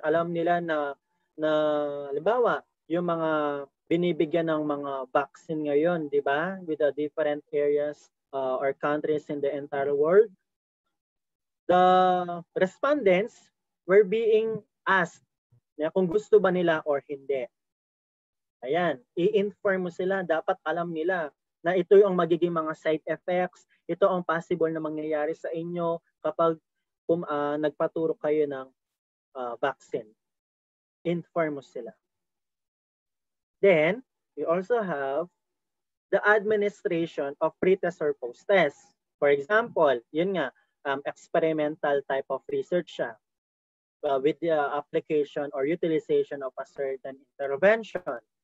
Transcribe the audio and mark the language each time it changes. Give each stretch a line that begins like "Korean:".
Filipino: Alam nila na halimbawa, yung mga binibigyan ng mga vaccine ngayon, di ba?
English: With the different areas or countries in the entire world. The respondents were being asked
Filipino: na kung gusto ba nila or hindi. Ayan, i-inform mo sila, dapat alam nila na ito yung magiging mga side effects, ito ang possible na mangyayari sa inyo kapag nagpaturo kayo ng vaccine. Inform mo sila.
English: Then, we also have the administration of pre-test or post-test. For example,
Filipino: yun nga,
English: experimental type of research siya with the application or utilization of a certain intervention.